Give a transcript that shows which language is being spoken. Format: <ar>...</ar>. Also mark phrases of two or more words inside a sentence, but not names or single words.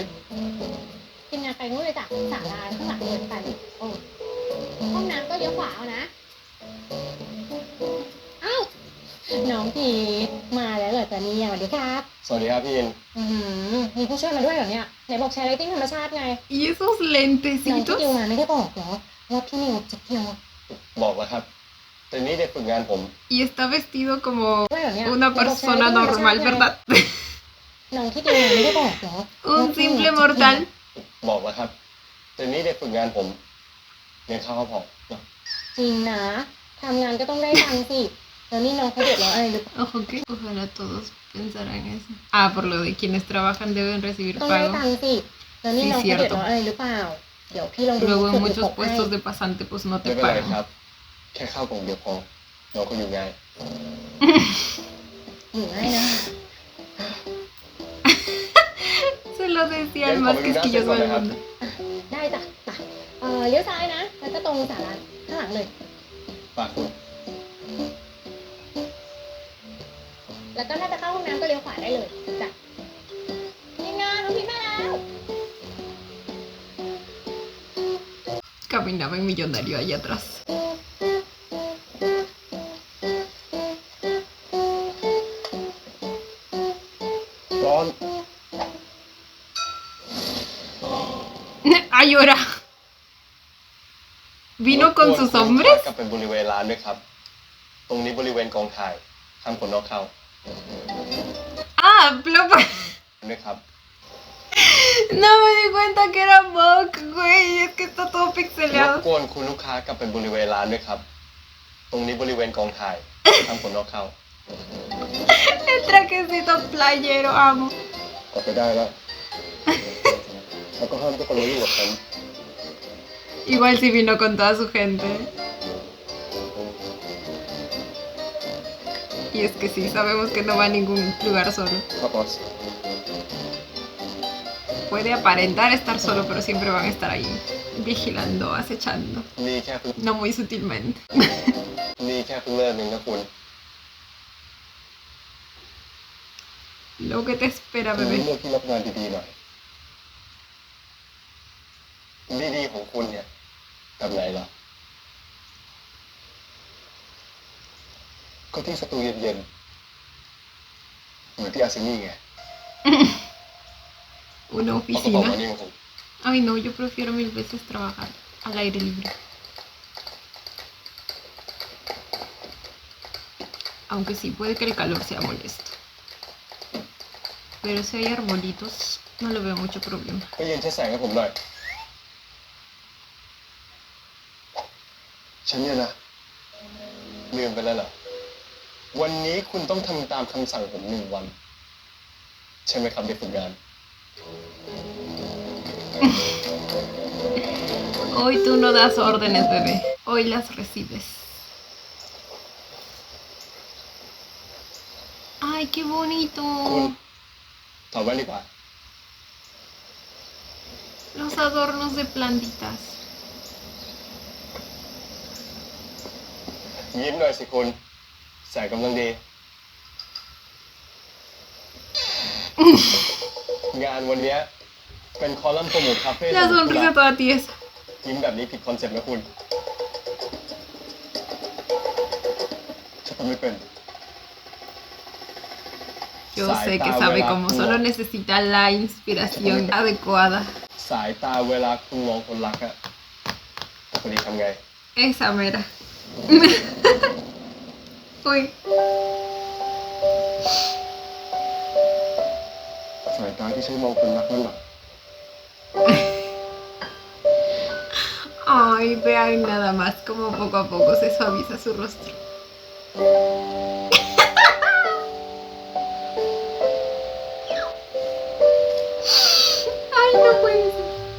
<th>ทีมงานไปนู่นเลยจ้ะศาลาข้างหลังเดินไปโอ้ห้องน้ำก็เลี้ยวขวาเอานะอ้าวน้องพีทมาแล้วเหรอจ๊ะเนี่ยสวัสดีครับ สวัสดีครับพี่อิน มีผู้ช่วยมาด้วยเหรอเนี่ยไหนบอกใช้ไลติ้งธรรมชาติไง</th> <es>¿Y esos</es> <th>น้องที่ดิว</th> <es>lentecitos?</es> <th>มาไม่ได้บอกเหรอว่าพี่นิวจะเที่ยว บอกแล้วครับ แต่นี่เด็กฝึกงานผม</th> <es>Y está vestido como</es> <th>ด้วยเหรอเนี่ย</th> <es>una persona normal, ¿verdad?</es> <th>น้องที่ดิวมาไม่ได้บอกเหรอ</th> <es>Un simple mortal.</es> <th>บอกแล้วครับ แต่นี่เด็กฝึกงานผมเรียนข้าวก็พอเนอะ จริงนะทำงานก็ต้องได้ตังค์สิแล้วนี่น้องเขาเดือดร้อนอะไรหรือเปล่า</th> <es>Ojo que ojalá todos pensaran eso. Ah, por lo de quienes trabajan deben recibir</es> <th>ต้องได้</th> <es>pago.</es> <th>ตังค์สิแล้วนี่น้องเขาเดือดร้อนอะไรหรือเปล่าเดี๋ยวพี่ลองดู</th> <es>Luego en</es> <th>เผื่อ</th> <es>muchos</es> <th>ตกให้</th> <es>puestos de pasante pues no</es> <th>ไม่</th> <es>te</es> <th>เป็นไรครั</th> <es>pagan.</es> <th>บ แค่ข้าวกล่องเดียวพอเราก็อยู่ง่าย อยู่ง่ายนะ</th> <es>lo decía el más quisquilloso del mundo.</es> <th>ได้จ้ะไปเลี้ยวซ้ายนะ แล้วก็ตรงศาลาข้างหลังเลย ฝากคุณ แล้วก็ถ้าจะเข้าห้องน้ำก็เลี้ยวขวาได้เลยจ้ะทีมงานน้องพีมาแล้ว</th> <es>Caminaba el millonario allá atrás.</es> <th>ร้อน</th> <es>¡Ay, ahora! ¿Vino con sus hombres?</es> <th>กลับเป็นบริเวณร้านด้วยครับ ตรงนี้บริเวณกองถ่ายห้ามคนนอกเข้า</th> <es>Ah, pero...</es> <th>ด้วยครับ</th> <es>No me di cuenta que era Mock, güey. Es que está todo</es> <th>รบ</th> <es>pixeleado.</es> <th>กวนคุณลูกค้ากลับเป็นบริเวณร้านด้วยครับ ตรงนี้บริเวณกองถ่ายห้ามคนนอกเข้า</th> <es>El trajecito playero, amo.</es> <th>กลับไปได้แล้ว แล้วก็ห้ามทุกคนมายุ่งกับฉัน</th> <es>Igual si vino con toda su gente. Y es que sí, sabemos que no va a ningún lugar solo.</es> <th>ครับบอส</th> <es>Puede aparentar estar solo, pero siempre van a estar ahí, vigilando, acechando.</es> <th>นี่แค่เพิ่ง</th> <es>No muy sutilmente.</es> <th>นี่แค่เพิ่งเริ่มเองนะคุณ</th> <es>Lo que te espera,</es> <th>คุณ</th> <es>bebé.</es> <th>เลือกที่รับงานดีๆหน่อย ดีๆของคุณเนี่ยแบบไหนล่ะ ก็ที่สตูเย็นๆ เหมือนที่อาร์เซนี่ไง</th> <es>Una</es> <th>เอากระเป๋ามา</th> <es>oficina.</es> <th>นี่ของผม</th> <es>Ay, no, yo prefiero mil veces trabajar al aire libre. Aunque sí, puede que el calor sea molesto. Pero si hay arbolitos, no le veo mucho problema.</es> <th>ก็เย็นใช้แสงให้ผมหน่อย ฉันเนี่ยนะลืมไปแล้วเหรอ วันนี้คุณต้องทำตามคำสั่งผม1 วัน ใช่ไหมครับเด็กฝึกงาน</th> <es>Hoy tú no das órdenes, bebé. Hoy las recibes. Ay, qué</es> <th>คุณ</th> <es>bonito.</es> <th>ถอดแว่นดีกว่า</th> <es>Los adornos de plantitas.</es> <th>ยิ้มหน่อยสิคุณ แสงกำลังดี งานวันเนี้ยเป็นคอลัมน์โปรโมทคาเฟ่</th> <es>La sonrisa toda tiesa.</es> <th>ยิ้มแบบนี้ผิดคอนเซ็ปต์นะคุณฉันทำไม่เป็น</th> <es>Yo sé que sabe cómo, solo necesita la inspiración adecuada.</es> <th>สายตาเวลาคุณมองคนรักอะคนนี้ทำไง</th> <es>Esa mera. Uy,</es> <th>สายตาที่ใช้มองคนรักนั่นแหละ</th> <es>ay, vean nada más como poco a poco se suaviza su rostro. Ay, no puede ser.</es>